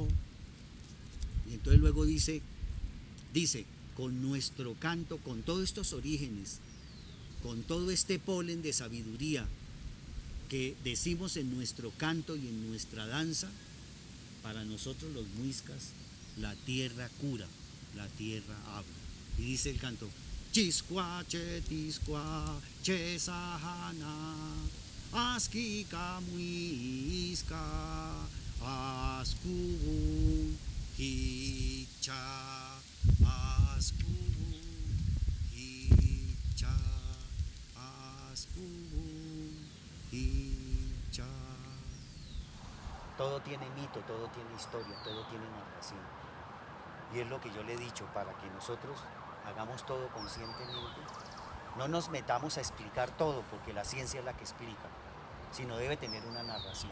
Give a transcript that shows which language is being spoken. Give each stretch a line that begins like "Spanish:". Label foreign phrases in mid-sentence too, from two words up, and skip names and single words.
Spanish: Y entonces luego dice, con nuestro canto, con todos estos orígenes, con todo este polen de sabiduría que decimos en nuestro canto y en nuestra danza, para nosotros los muiscas, la tierra cura, la tierra habla. Y dice el canto,
Chibcha: Chisqua, chetisqua, chesahana, askika muisca, askubu, hicha, askubu, hicha, askubu, hicha.
Spanish: Todo tiene mito, todo tiene historia, todo tiene narración. Y es lo que yo le he dicho, para que nosotros hagamos todo conscientemente, no nos metamos a explicar todo, porque la ciencia es la que explica, sino debe tener una narración.